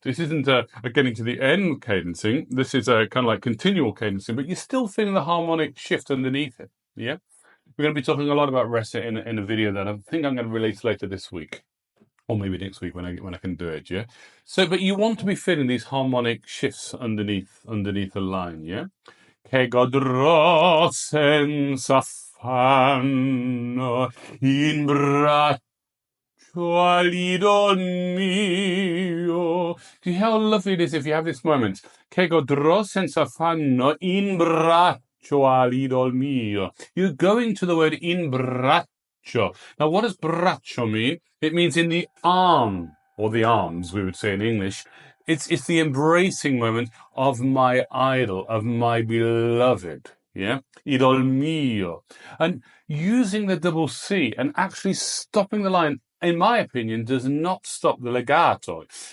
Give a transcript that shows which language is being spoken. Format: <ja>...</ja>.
<en>This isn't a getting to the end cadencing. This is a kind of like continual cadencing, but you're still feeling the harmonic shift underneath it. Yeah, we're going to be talking a lot about recit in a video that I think I'm going to release later this week, or maybe next week when I can do it. Yeah. So, but you want to be feeling these harmonic shifts underneath the line. Yeah.</en> <it>che godrò senza affanno in braccio all'idol mio.</it> <en>See how lovely it is if you have this moment.</en> <it>Che godrò senza affanno in braccio all'idol mio.</it> <en>You're going to the word</en> <it>in braccio.</it> <en>Now, what does braccio mean? It means in the arm, or the arms, we would say in English. It's the embracing moment of my idol, of my beloved. Yeah?</en> <it>Idol mio.</it> <en>And using the double C and actually stopping the line, in my opinion, does not stop the legato.</en>